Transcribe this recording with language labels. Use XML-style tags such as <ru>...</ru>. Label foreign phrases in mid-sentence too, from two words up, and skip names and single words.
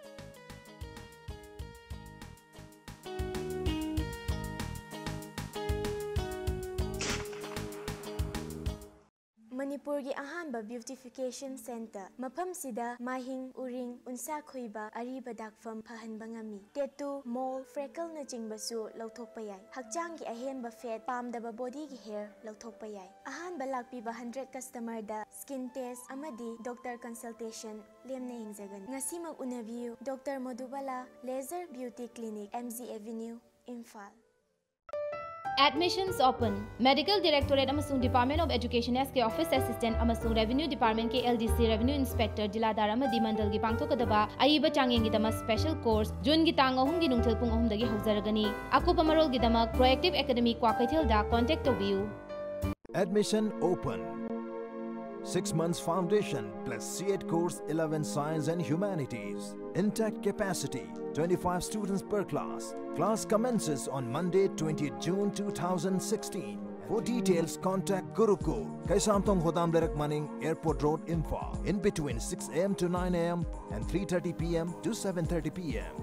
<mni>Manipur gi ahanba beautification center mafam sida mahing uring unsa khoiba ariba dakfam phahanba ngami</mni> <en>tattoo mole freckle</en> <mni>na jingbasu lauthokpa yai hakchang gi ahenba fat pamdaba body gi hair lauthokpa yai ahanba lakpiba 100 customer da</mni> <en>skin test</en> <mni>amadi</mni> <en>doctor consultation</en> <mni>lemna yingzagan ngasimag unabiu Dr. Madhubala Laser Beauty Clinic MZ Avenue Imphal.</mni> <en>Admissions open. Medical Directorate</en> <mni>amasung Department of Education SK Office Assistant amasung Revenue Department ke LDC Revenue Inspector Jiladar amadi mandal gi pangthokadaba aiba changyeng gi dama</mni> <en>special course</en> <mni>June gi tang ahum gi nungthil pung ahum dagi haujaragani akupa marol gi dama Proactive Academy Kwakaithil da contact tobiu.</mni> <en>Admission open. 6 months foundation plus C8 course 11 Science and Humanities. Intact capacity 25 students per class. Class commences on Monday 20th June 2016. For details contact Gurukul, Kaisamtong Hodam Lerak Maning Airport Road Imphal in between 6 AM to 9 AM and 3:30 PM to 7:30 PM.</en>